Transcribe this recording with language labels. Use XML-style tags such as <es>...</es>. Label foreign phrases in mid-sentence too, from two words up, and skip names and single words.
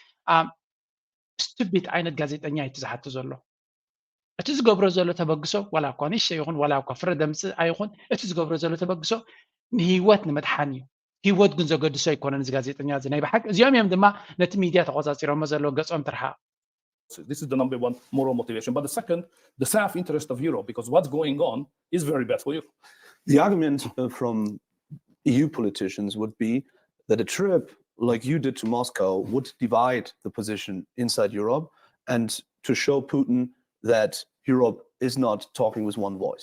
<ti>ስቱፒድ ዓይነት ጋዜጠኛ እዩ ዝሓቱ ዘሎ እቲ ዝገብሮ ዘሎ ተበግሶ ወላ እኳ ንእሽተይ ይኹን ወላ እኳ ፍረ ደምፂ ኣይኹን እቲ ዝገብሮ ዘሎ ተበግሶ ንሂወት ንምድሓን እዩ ሂወት ግን ዘገድሶ ኣይኮነን እዚ ጋዜጠኛ እዚ ናይ ብሓቂ እዚኦም እዮም ድማ ነቲ ሚድያ ተቆፃፂሮሞ ዘለዎ ገጾም ትርሓቅ</ti> <en>This is the number one moral motivation. But the second, the self-interest of Europe, because what's going on is very bad for you. The argument from EU politicians would be that a trip like you did to Moscow would divide the position inside Europe and to show Putin that Europe is not talking with one voice.</en>